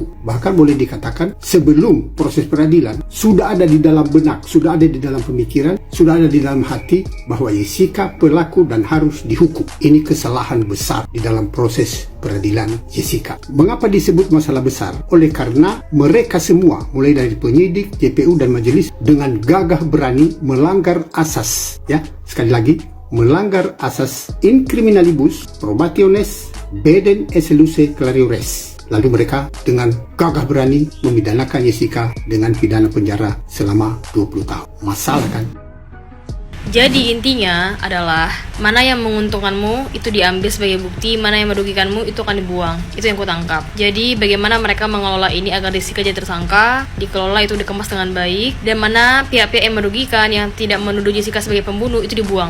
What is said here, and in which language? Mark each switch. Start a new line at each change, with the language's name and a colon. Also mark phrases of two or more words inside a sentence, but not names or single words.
Indonesian: Bahkan boleh dikatakan sebelum proses peradilan sudah ada di dalam benak, sudah ada di dalam pemikiran, sudah ada di dalam hati bahwa Jessica pelaku dan harus dihukum. Ini kesalahan besar di dalam proses peradilan Jessica. Mengapa disebut masalah besar? Oleh karena mereka semua, mulai dari penyidik, JPU, dan majelis, dengan gagah berani melanggar asas, ya, sekali lagi, melanggar asas
Latin: in criminalibus probationes beden esse luce clariores.
Indonesian: Lalu mereka dengan gagah berani memidanakan Jessica dengan pidana penjara selama 20 tahun. Masalah kan? Jadi intinya adalah mana yang menguntungkanmu itu diambil sebagai bukti, mana yang merugikanmu itu akan dibuang. Itu yang kutangkap. Jadi bagaimana mereka mengelola ini agar Jessica jadi tersangka, dikelola itu dikemas dengan baik, dan mana pihak-pihak yang merugikan yang tidak menuduh Jessica sebagai pembunuh itu dibuang.